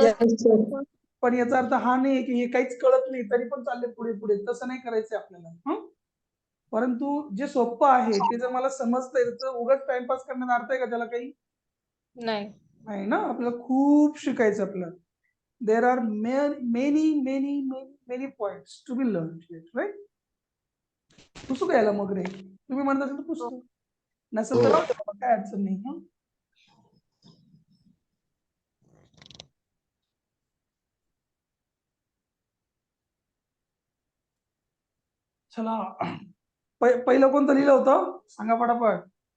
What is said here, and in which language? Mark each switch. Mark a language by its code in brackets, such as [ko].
[en] Yes, sir. [mr] पण याचा अर्थ हा नाही की हे काहीच कळत नाही तरी पण चालले पुढे पुढे, तसं नाही करायचं आपल्याला. परंतु जे सोपं आहे ते जर मला समजतंय तर उगाच टाइमपास करण्यात अर्थ आहे का त्याला? काही नाही. नाही ना. आपल्याला खूप शिकायचं आपल्याला. [en] there are many points to be learned yet, right? [mr] पुसू का याला मग रे? तुम्ही म्हणत असाल तर पुसतो, नसेल तर हो. राहू दे बाबा, काय अडचण नाही. हं? चला, पहिलं कोणतं लिहिलं होतं सांगा पटापट.